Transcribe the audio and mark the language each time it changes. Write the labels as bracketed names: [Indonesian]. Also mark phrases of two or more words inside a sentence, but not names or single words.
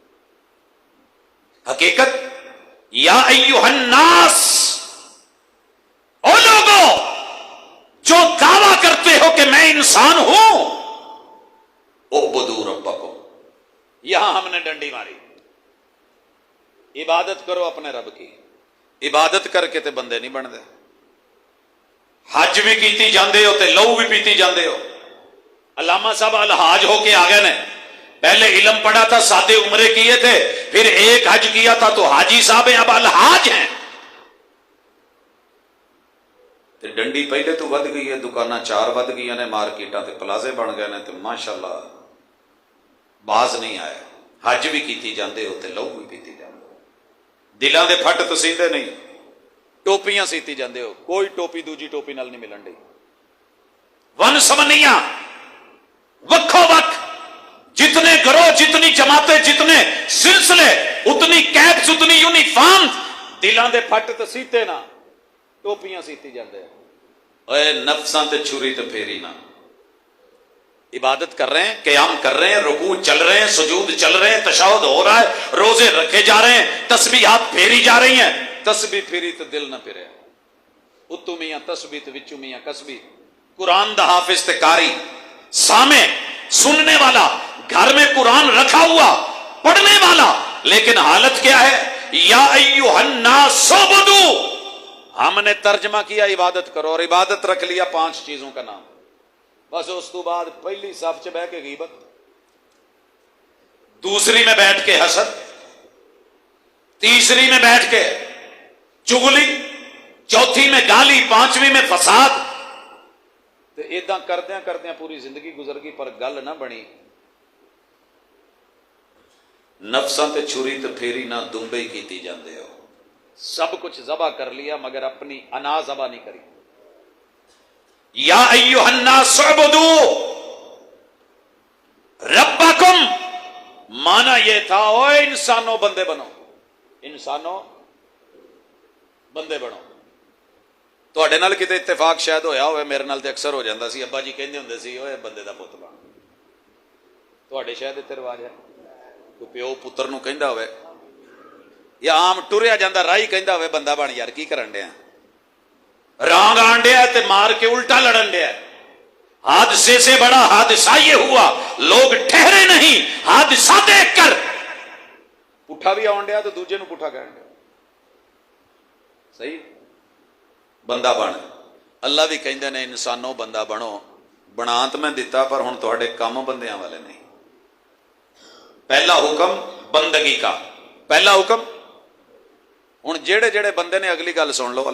[Urdu] حقیقت [Arabic] یا ایھا الناس، [Urdu] او لوگو جو دعویٰ کرتے ہو کہ میں انسان ہوں، [Arabic] اعبدوا ربکم. [Urdu] یہاں ہم نے ڈنڈی ماری، عبادت کرو اپنے رب کی. [Punjabi] عبادت کر کے تے بندے نہیں بن دے. حج بھی کیتی جاندے ہو تے لہو بھی پیتی جاندے ہو. [Urdu] علامہ صاحب الحاج ہو کے آ گئے نے. پہلے علم پڑھا تھا، سادے عمرے کیے تھے، پھر ایک حج کیا تھا تو حاجی صاحب ہیں، اب الحاج ہیں. [Punjabi] تے ڈنڈی پہلے تو ود گئی ہے، دکاناں 4 ود گئی نے، مارکیٹاں تے پلازے بن گئے نے، تے ماشاءاللہ باز نہیں آیا. حج بھی کیتی جاندے ہو تے لہو بھی پیتی جاندے ہو. دلاں دے پھٹ تو سیندے نہیں، ٹوپیاں سیتی جاندے ہو. کوئی ٹوپی دوجی ٹوپی نال نہیں ملن ڈی. ون سمنیاں وکھو وکھ، جتنے گروہ، جتنی جماعتیں، جتنے سلسلے، اتنی کیپس، اتنی یونیفارم. دلاں دے پھٹ تو سیتے نہ، ٹوپیاں سیتی جاندے. اے نفساں تے چھری تے پھیری نہ. [Urdu] عبادت کر رہے ہیں، قیام کر رہے ہیں، رکوع چل رہے ہیں، سجود چل رہے ہیں، تشہد ہو رہا ہے، روزے رکھے جا رہے ہیں، تسبیحات پھیری جا رہی ہیں. [Punjabi] تسبیح پھیری تو دل نہ پھرے. اتو میاں تسبیح تے وچو میاں کسبی. قرآن دا حافظ تے قاری، [Urdu] سامع سننے والا، گھر میں قرآن رکھا ہوا پڑھنے والا، لیکن حالت کیا ہے؟ [Arabic] یا ایھا الناس اعبدوا. [Urdu] ہم نے ترجمہ کیا عبادت کرو، اور عبادت رکھ لیا 5 چیزوں کا نام. [Punjabi] بس اس تو بعد پہلی صف چ بہ کے غیبت، [Urdu] دوسری میں بیٹھ کے حسد، تیسری میں بیٹھ کے چغلی، چوتھی میں گالی، 5ویں میں فساد. [Punjabi] تو ایداں کردیاں کردیاں پوری زندگی گزر گئی، پر گل نہ بنی. نفساں تے چھری تے پھیری نہ دمبئی کیتی جاندے ہو. [Urdu] سب کچھ ذبح کر لیا مگر اپنی انا ذبح نہیں کری. [Arabic] یا ایھا الناس اعبدوا ربکم، [Urdu] مانا یہ تھا او انسانوں بندے بنو، انسانوں بندے بنو. [Punjabi] تواڈے نال کتے اتفاق شاید ہویا ہوئے، میرے نال تے اکثر ہو جاندا سی. ابا جی کہندے ہوندے سی اوے بندے دا پتر بن. تواڈے شاید اتنے رواج ہے، کوئی پیو پتر نو کہندا ہوئے، یا عام ٹریا جاندا راہی کہندا ہوئے بندہ بن یار کی کرن ڈیا، رانگ آن ڈیا تے مار کے الٹا لڑن ڈیا. [Urdu] حادثے سے بڑا حادثہ یہ ہوا، لوگ ٹھہرے نہیں، حادثہ دیکھ کر [Punjabi] پٹھا بھی آن ڈیا تو دوجے نو پٹھا کہن ڈیا. صحیح بندہ بن. اللہ بھی کہندے نے انسانوں بندہ بنو. بنا تو میں دیتا پر ہن تواڈے کام بندیاں والے نہیں. [Urdu] پہلا حکم بندگی کا، پہلا حکم. [Punjabi] ہن جڑے جڑے بندے نے اگلی گل سن لو.